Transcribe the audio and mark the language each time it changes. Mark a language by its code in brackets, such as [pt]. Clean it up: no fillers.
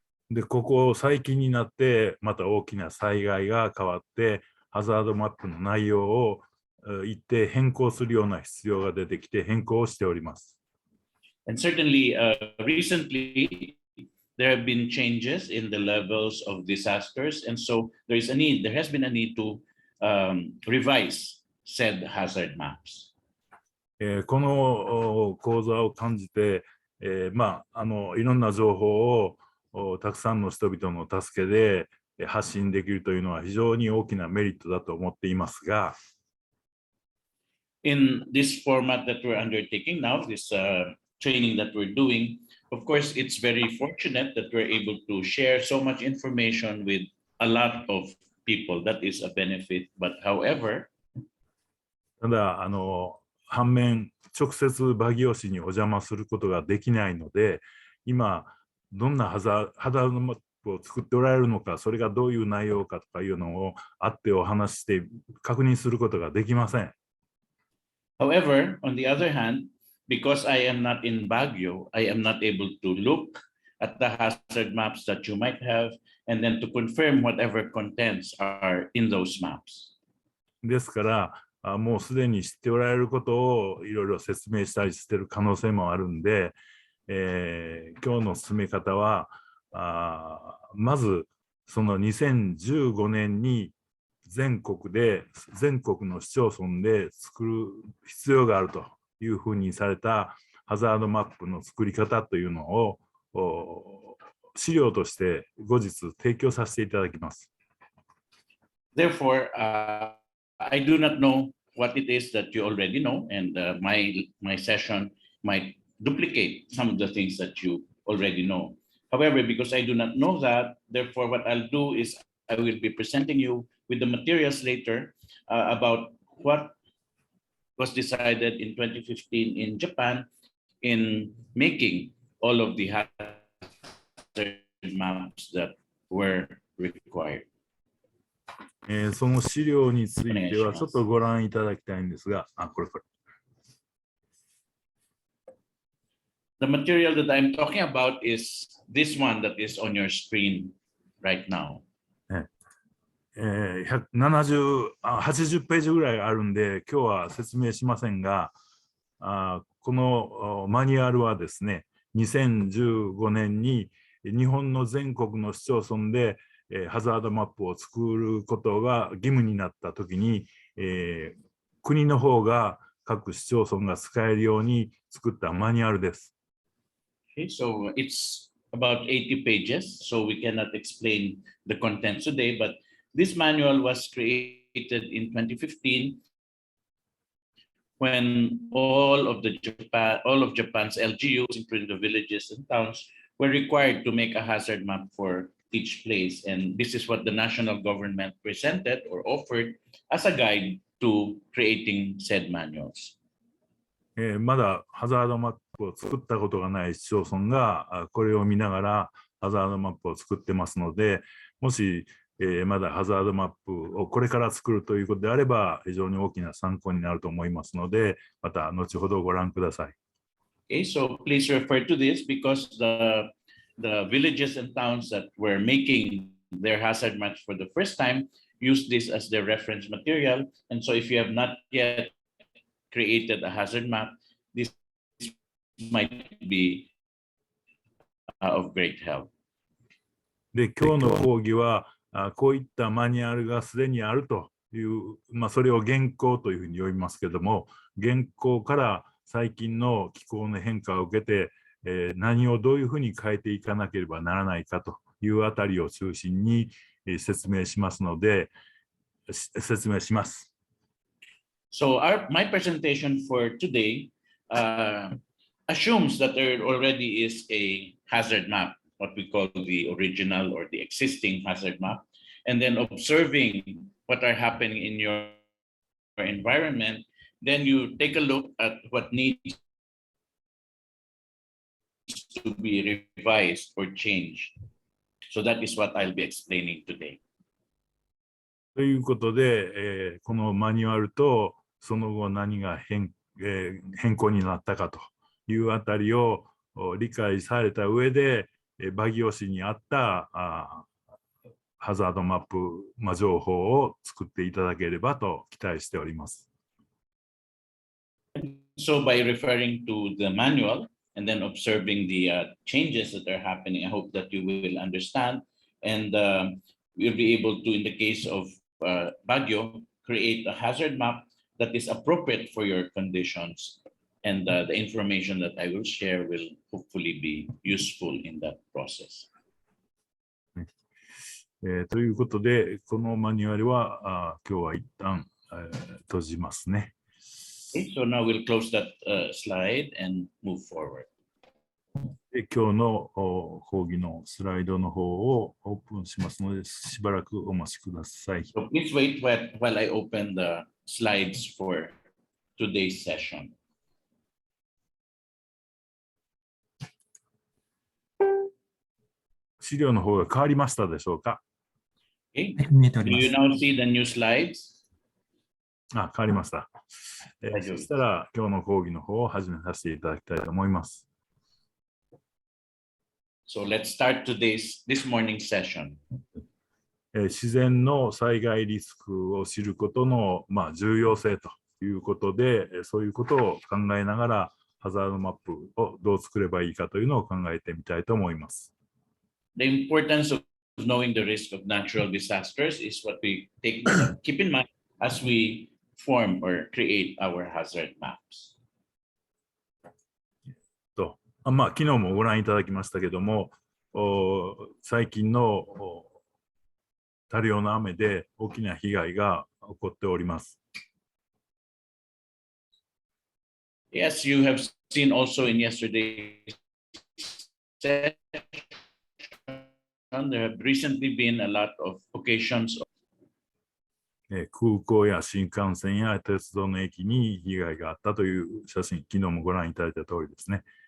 [ja] で、ここ最近になってまた大きな災害が変わって、ハザードマップの内容を一定変更するような必要が出てきて変更をしております。 [en] And certainly, recently, there have been changes in the levels of disasters, and so there has been a need to revise said hazard maps. [ja] この講座を感じて、いろんな情報をたくさんの人々の助けで発信できるというのは非常に大きなメリットだと思っていますが、 [en] In this format that we're undertaking now, this training that we're doing, of course, it's very fortunate that we're able to share so much information with a lot of people. That is a benefit. But however, [ja] ただ反面直接バギオ市にお邪魔することができないので、今どんなハザードマップを作っておられるのか、それがどういう内容かとかいうのを会ってお話して確認することができません。 [en] However, on the other hand, because I am not in Baguio, I am not able to look at the hazard maps that you might have and then to confirm whatever contents are in those maps. [ja] ですからもうすでに知っておられることをいろいろ説明したりしている可能性もあるんで、今日の進め方はまずその2015年に全国の市町村で作る必要があるというふうにされたハザードマップの作り方というのを資料として後日提供させていただきます。 [en] Therefore, I do not know what it is that you already know, and my session might duplicate some of the things that you already know. However, because I do not know that, therefore, what I'll do is I will be presenting you with the materials later about what was decided in 2015 in Japan in making all of the hazard maps that were required. [ja] その資料についてはちょっとご覧いただきたいんですが、これ。 [en] The material that I'm talking about is this one that is on your screen right now. [ja] 80ページぐらいあるんで、今日は説明しませんが、このマニュアルはですね、2015年に日本の全国の市町村でハザードマップを作ることが義務になったときに、国の方が各市町村が使えるように作ったマニュアルです。 [en] Okay, so it's about 80 pages, so we cannot explain the contents today, but this manual was created in 2015 when all of Japan's LGUs, including the villages and towns, were required to make a hazard map for each place. And this is what the national government presented or offered as a guide to creating said manuals. [ja] まだハザードマップを作ったことがない市町村がこれを見ながらハザードマップを作ってますので、もしまだハザードマップをこれから作るということであれば非常に大きな参考になると思いますので、また後ほどご覧ください。 [en] Okay, so please refer to this because the villages and towns that were making their hazard maps for the first time use this as their reference material. And so if you have not yet created a hazard map, this might be of great help. [ja] で、今日の講義はこういったマニュアルがすでにあるという、それを現行というふうに呼びますけども、現行から最近の気候の変化を受けて、何をどういうふうに変えていかなければならないかというあたりを中心に説明しますので、説明します。 [en] So my presentation for today assumes that there already is a hazard map, what we call the original or the existing hazard map, and then observing what are happening in your environment, then you take a look at what needs to be revised or changed. So that is what I'll be explaining today. [ja] ということで、このマニュアルとその後何が変更になったかというあたりを理解された上で、バギオ市にあったハザードマップ、情報を作っていただければと期待しております。 [en] So by referring to the manual and then observing the changes that are happening, I hope that you will understand and we'll be able to, in the case of Baguio, create a hazard map that is appropriate for your conditions, and the information that I will share will hopefully be useful in that process. [ja] ということで、このマニュアルは今日は一旦閉じますね。 [en] Okay, so now we'll close that slide and move forward. [ja] で今日の講義のスライドの方をオープンしますので、しばらくお待ちください。 [en] So please wait while I open the slides for today's session. [ja] 資料の方が変わりましたでしょうか？ [en] Okay. Do you now see the new slides? [ja] 変わりました。そしたら今日の講義の方を始めさせていただきたいと思います。 [en] So let's start this morning's session. [ja] 自然の災害リスクを知ることの、重要性ということで、そういうことを考えながらハザードマップをどう作ればいいかというのを考えてみたいと思います。 [en] The importance of knowing the risk of natural disasters is what we keep in mind as we form or create our hazard maps. [ja] 昨日もご覧いただきましたけども、最近の多量の雨で大きな被害が起こっております。 [en] Yes, you have seen also in yesterday's session, there have recently been a lot of occasions. [ja] 空港や新幹線や鉄道の駅に被害があったという写真、昨日もご覧いただいた通りですね。